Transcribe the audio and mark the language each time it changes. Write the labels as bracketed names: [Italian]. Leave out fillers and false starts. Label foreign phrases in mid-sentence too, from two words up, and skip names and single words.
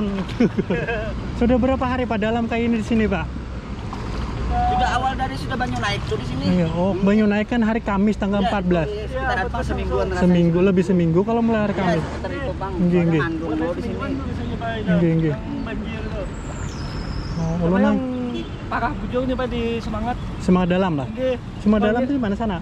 [Indonesian] Sudah berapa hari Pak dalam kayak ini di sini Pak? Sudah awal dari sudah banyak naik tuh di sini. Iya, [Banjar] oh banyu naik kan hari Kamis tanggal 14. Sekitaran pas semingguan rasanya. Seminggu, lebih seminggu kalau mulai hari Ya, Kamis. sekitar itu Bang. Nggih, nggih. Manggung lo di sini. Nggih, nggih. Banjir tuh. Oh, Apa ulun yang parah bujur nih Pak di Semangat? Semangat dalam lah. Nggih. Semangat dalam tuh di mana sana?